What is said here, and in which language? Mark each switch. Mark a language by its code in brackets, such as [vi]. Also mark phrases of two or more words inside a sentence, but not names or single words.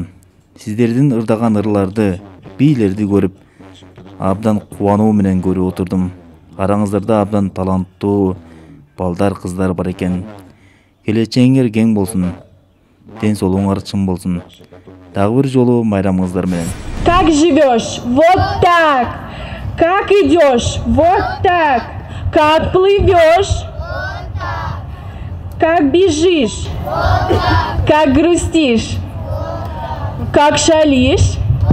[ky] Сиздердин ырдаган ырларды, бийлерди көрүп, абдан кубануу менен көрүп отурдум. Араңыздарда абдан таланттуу балдар, кыздар бар экен. Келечегиңер кең болсун, ден соолугуңар чын болсун. Дагы бир жолу майрамыңыздар менен. [ru] Как живешь? Вот так. Как идешь? Вот так. Как плывешь? Вот так. Как бежишь? Вот так. Как грустишь? Вот так. Как шалишь?